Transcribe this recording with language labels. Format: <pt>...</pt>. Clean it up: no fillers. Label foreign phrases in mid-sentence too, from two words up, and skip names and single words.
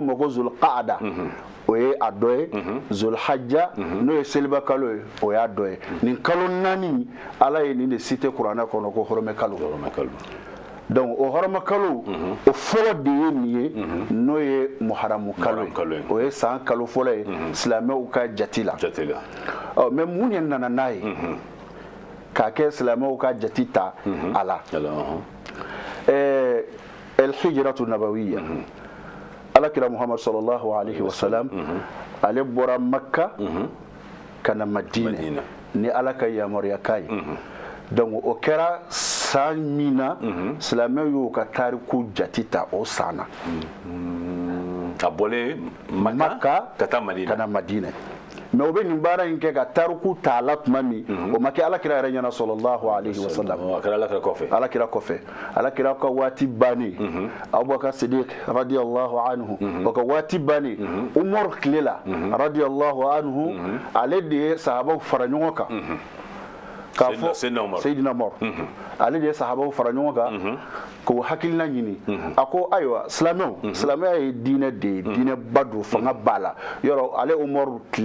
<bm>ma ko Zulqaada o ye a dɔ ye Zulhajja n'o ye seliba kalo ye o y'a dɔ ye nin kalo 4 Ala ye nin de cité kuranɛ kɔnɔ ko hɔrɔmɛ kalo donc o hɔrɔmɛ kalo o fɔlɔ de ye nin ye n'o ye muharamu kalo ye o ye san kalo fɔlɔ ye silamɛw ka jati la mais mun de nana n'a ye k'a kɛ silamɛw ka jati ta a la</bm> <ar>al-hijratu nabawiyya</ar> <bm>alakira Muhammad</bm> <ar>sallallahu alaihi wasallam</ar> <bm>ale bɔra Makka ka na Madina ni Ala ka yamaruya k'a ye donc o kɛra san min na silamɛw y'o ka tariku jati ta o san na a bɔlen Makka ka taa Madina mais o be nin baara in kɛ ka tariku ta la tuma min o ma kɛ alakira yɛrɛ ɲɛna</bm> <ar>sallallahu alaihi wasallam</ar> <bm>alakira kɔfɛ alakira ka waati bannen Abubakar Siddiq</bm> <ar>radiyallahu anhu</ar> <bm>o ka waati bannen Umar tile la</bm> <ar>radiyallahu anhu</ar> <bm>ale de ye sahabaw fara ɲɔgɔn kan k'a fɔ Seydina Umar ale de ye sahabaw fara ɲɔgɔn kan k'o hakilina ɲini a ko ayiwa silamɛya ye diinɛ de ye diinɛba don fanga b'a la yɔrɔ ale Umaru tile</bm>